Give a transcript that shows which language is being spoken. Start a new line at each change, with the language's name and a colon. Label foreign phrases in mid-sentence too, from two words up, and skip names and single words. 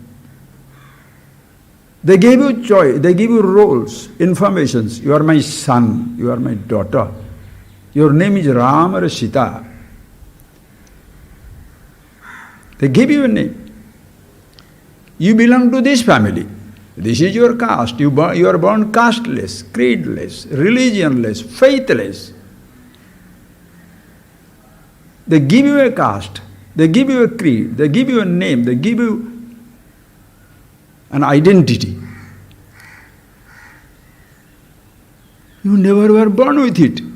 English: They gave you choice, they give you roles, informations. You are my son, you are my daughter. Your name is Ram or Sita. They give you a name. You belong to this family. This is your caste. You are born casteless, creedless, religionless, faithless. They give you a caste, they give you a creed, they give you a name, they give you an identity. You never were born with it.